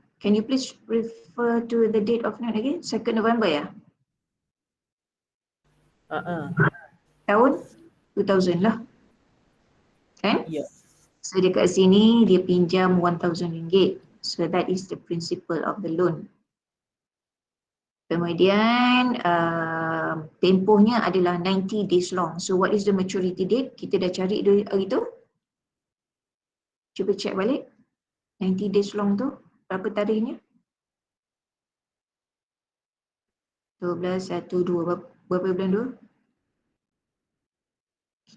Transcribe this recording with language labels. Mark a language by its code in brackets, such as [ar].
[en] Can you please refer to the date of note again? [ms] 2nd November ya? Tahun 2000 lah. Kan? Ya. So dekat sini dia pinjam RM1,000. [en] So that is the principal of the loan. [ms] Kemudian tempohnya adalah [en] 90 days long. So what is the maturity date? [ms] Kita dah cari hari tu. Cuba check balik. [en] 90 days long [ms] tu berapa tarikhnya? 12, 1, 2, berapa bulan 2?